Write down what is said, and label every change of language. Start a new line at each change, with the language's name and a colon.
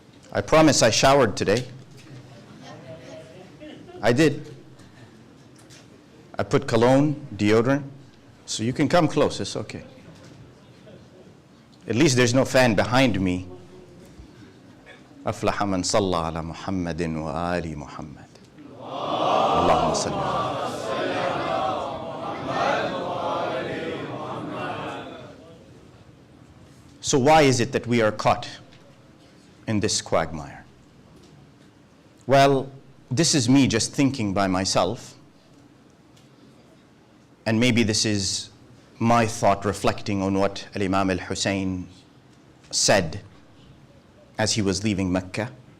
English: I promise I showered today. I did. I put cologne, deodorant, so you can come close, it's okay. At least there's no fan behind me.
Arabic: أفلح من صلى على محمد وآل محمد. اللهم صل على
English: So why is it that we are caught in this quagmire? Well, this is me just thinking by myself, and maybe this is my thought reflecting on what Imam Hussain said as he was leaving Mecca.